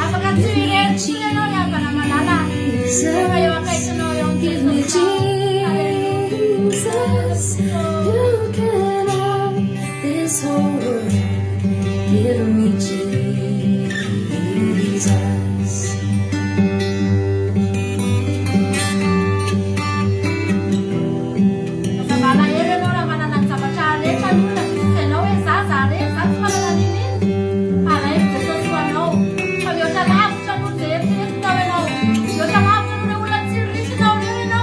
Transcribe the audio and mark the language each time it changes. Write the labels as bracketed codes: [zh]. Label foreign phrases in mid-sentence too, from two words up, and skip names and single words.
[en] Give me Jesus. You can have this whole world. Give me Jesus. [mg] Malahelo ianao raha manana ny zavatra rehetra aloha ianao hoe za re za tsy manana nininy alahelo Jesosy ho anao fa mihoatra lavitra aloha dia eritreretinao ianao mihoatra lavitra aloha olona tsiririsinao reo ianao.